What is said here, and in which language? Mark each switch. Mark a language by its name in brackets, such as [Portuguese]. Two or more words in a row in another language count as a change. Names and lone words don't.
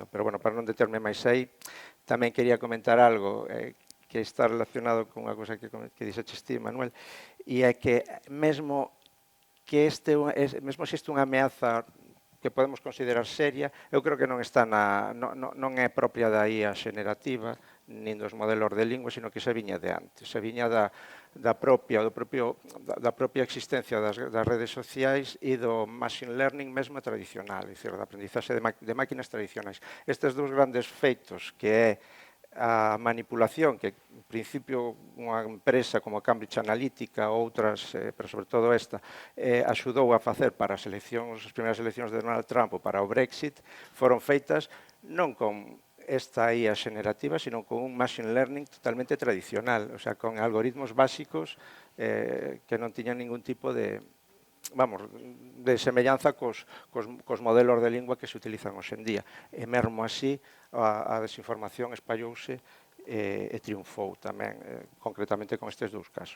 [Galician] Pero bueno, para non determe máis aí, tamén quería comentar algo que está relacionado con unha cousa que dixeches ti, Manuel, e é que mesmo se existe unha ameaza que podemos considerar seria, eu creo que non é propia da IA xenerativa, nin dos modelos de lingua, sino que se viña de antes, se viña da propia existencia das redes sociais e do [English] machine learning [Galician] mesmo tradicional, é dicir, da aprendizaxe de máquinas tradicionais. Estes dous grandes feitos, que é a manipulación que, en principio, unha empresa como Cambridge Analytica ou outras, pero sobre todo esta, axudou a facer para as primeiras eleccións de Donald Trump ou para o Brexit, foron feitas non con esta IA xenerativa, sino con un [English] machine learning [Galician] totalmente tradicional, o sea, con algoritmos básicos que non tiñan ningún tipo de semellanza cos modelos de lingua que se utilizan hoxendía. E mesmo así, a desinformación espallouse e triunfou tamén, concretamente con estes dous casos.